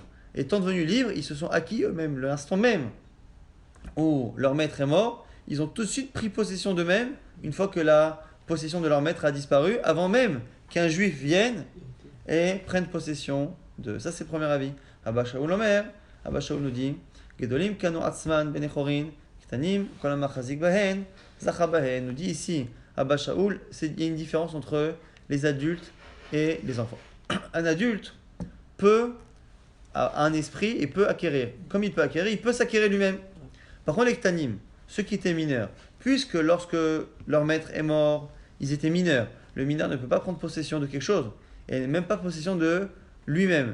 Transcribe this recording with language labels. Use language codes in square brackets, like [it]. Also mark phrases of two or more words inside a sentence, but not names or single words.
[fr] Étant devenus libres, ils se sont acquis eux-mêmes. L'instant même où leur maître est mort, ils ont tout de suite pris possession d'eux-mêmes, une fois que la possession de leur maître a disparu, avant même qu'un juif vienne et prenne possession d'eux. Ça, c'est le premier avis. [he] אבא שאול אומר, אבא שאול [fr] nous dit [he] גדולים קנו עצמן בני חורין, קטנים כל המחזיק בהן, זכה בהן. [fr] Nous dit ici, Abba Shaul, il y a une différence entre les adultes et les enfants. Un adulte a un esprit et peut acquérir. Comme il peut acquérir, il peut s'acquérir lui-même. Par contre, les ktanim, ceux qui étaient mineurs, puisque lorsque leur maître est mort, ils étaient mineurs, le mineur ne peut pas prendre possession de quelque chose, et même pas possession de lui-même.